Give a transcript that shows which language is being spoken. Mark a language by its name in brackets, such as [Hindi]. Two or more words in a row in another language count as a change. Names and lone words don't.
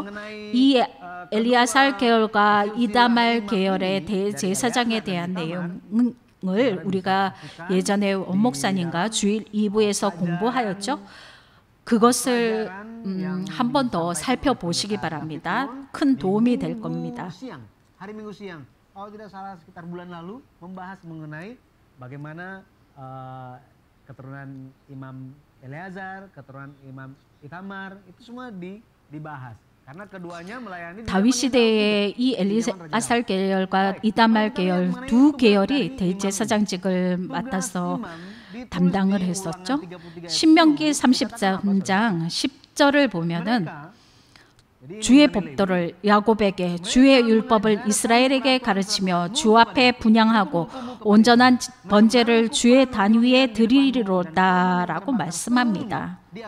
[Korean] 이 엘리야살 계열과 이다말 계열의 대제사장에 대한 내용을 우리가 예전에 원목사님과 주일 2부에서 공부하였죠. 그것을 한 번 더 살펴보시기 바랍니다. 큰 도움이 될 겁니다. [Indonesian] Hari Minggu siang, kalau tidak salah sekitar bulan lalu membahas mengenai bagaimana keturunan Imam Eleazar, keturunan Imam Itamar itu semua dibahas. karena keduanya melayani [Korean] 다윗 시대의 이 엘리아살 계열과 이다말 계열 두 계열이 대제사장직을 맡아서 담당을 했었죠. 신명기 33장 10절을 보면은 주의 법도를 야곱에게 주의 율법을 이스라엘에게 가르치며 주 앞에 분향하고 온전한 번제를 주의 단 위에 드리리로다라고 말씀합니다.